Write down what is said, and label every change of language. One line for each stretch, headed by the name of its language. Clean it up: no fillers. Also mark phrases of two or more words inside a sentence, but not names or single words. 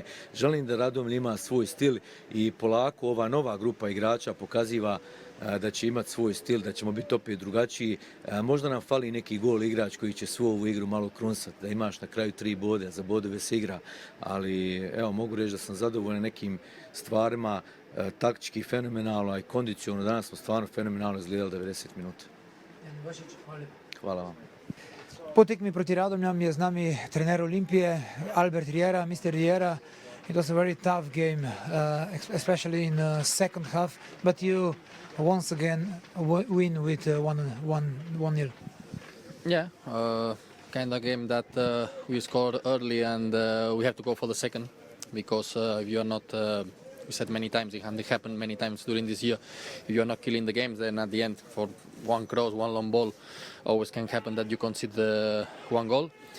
Croatian: Želim da Radomlje ima svoj stil i polako ova nova grupa igrača pokaziva da će imati svoj stil, da ćemo biti opet drugačiji. Možda nam fali neki gol igrač koji će svu ovu igru malo krunsati, da imaš na kraju 3 bode, za bodove se igra, ali evo mogu reći da sam zadovoljan nekim stvarima, taktički fenomenalno, a i kondicionalno. Danas smo stvarno fenomenalno izgledali 90 minuta. Hvala vam.
Slovenian: Po tekmi proti Radomljam je z nami trener Olimpije, Albert Riera.
English: Mr. Riera, it was a very tough game, especially in the second half, but you once again win with 1-0. Yeah, kind of game that we scored early and we have to go for the second because if you are not, we said many times, it happened many times during this year, if you are not killing the games, then at the end for one cross, one long ball, always can happen that you concede the one goal.